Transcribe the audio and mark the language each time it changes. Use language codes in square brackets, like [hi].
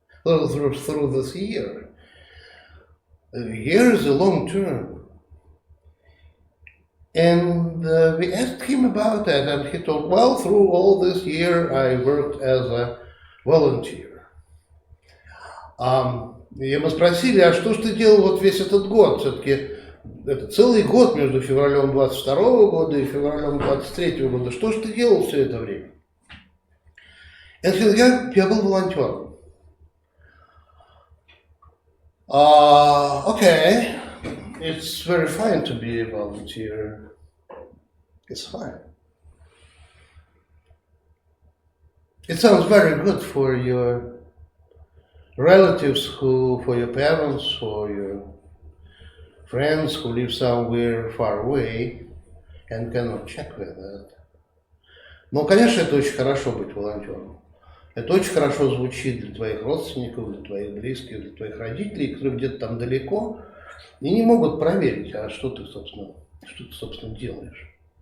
[en] Through this year? A year is a long term. And we asked him about that, and he told, well, through all this year, I worked as a volunteer. [ru] И мы спросили, а что ж ты делал вот весь этот год? Все-таки это целый год между февралем 22 года и февралем 23 года. Что ж ты делал все это время? И он сказал, я был волонтером. [en] Okay, it's very fine to be a volunteer. It's fine. It sounds very good for your relatives for your parents, for your friends who live somewhere far away and cannot check with that. [ru] Но, конечно, это очень хорошо быть волонтером. Это очень хорошо звучит для твоих родственников, для твоих близких, для твоих родителей, которые где-то там далеко и не могут проверить, а что ты, собственно, делаешь.